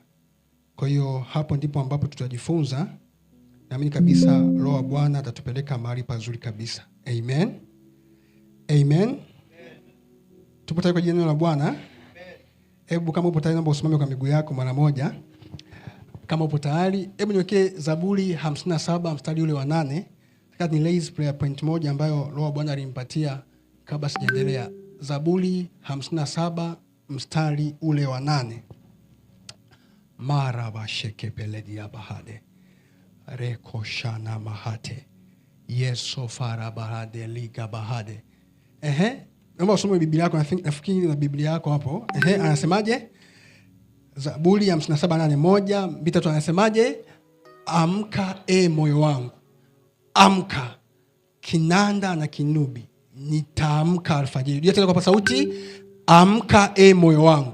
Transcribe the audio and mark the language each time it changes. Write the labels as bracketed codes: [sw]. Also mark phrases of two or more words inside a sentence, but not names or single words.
[sw] Kwa hiyo hapo ndipo ambapo tutajifunza. Naamini kabisa Roho wa Bwana atatupeleka mahali pazuri kabisa. Amen. Amen. Tupo tayari kwa jina la Bwana. Hebu kama upo tayari naomba usimame kwa miguu yako mara moja. Kama upo tayari, hebu niwekee Zaburi 57 mstari ule wa 8. Nataka ni [en] raise prayer point [sw] moja ambayo Roho wa Bwana alimpatia kabla sijaendelea. Zaburi 57 mstari ule wa 8. Maraba shekepeledi ya bahade. Reko shana mahate. Yeso fara bahade liga bahade. Naomba usome Biblia yako. Nafikiri na Biblia yako hapo. Anasemaje? Zaburi 57:8. Mbita tu anasemaje? Amka moyo wangu. Amka. Kinanda na kinubi. Nitaamka alfajiri. Rudia tena kwa sauti. Amka moyo wangu.